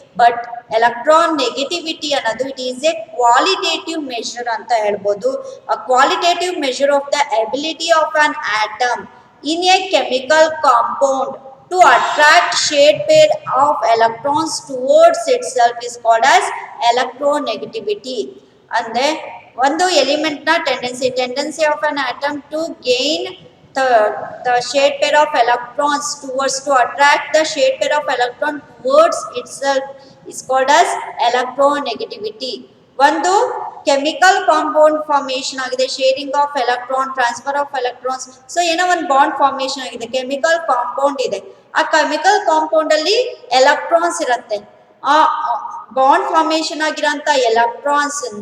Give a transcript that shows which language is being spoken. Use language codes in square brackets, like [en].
[kn] But electron negativity ಅನ್ನೋದು [en] it is a qualitative measure [kn] ಅಂತ ಹೇಳ್ಬೋದು. [en] A qualitative measure of the ability of an atom in a chemical compound to attract shade pair of electrons towards itself is called as electronegativity. [kn] ಅಂದ್ರೆ ಒಂದು element ನ [en] Tendency of an atom to gain the shade pair of electrons to attract the shade pair of electron towards itself is called as electronegativity. [kn] ಒಂದು chemical compound formation ಆಗಿದೆ, sharing of electron, transfer of electrons. So ಏನೋ ಒಂದು bond formation ಆಗಿದೆ, chemical compound ಇದೆ. ಆ chemical compound ಅಲ್ಲಿ electrons ಇರುತ್ತೆ. ಆ ಬಾಂಡ್ ಫಾರ್ಮೇಶನ್ ಆಗಿರೋಂಥ ಎಲೆಕ್ಟ್ರಾನ್ಸ್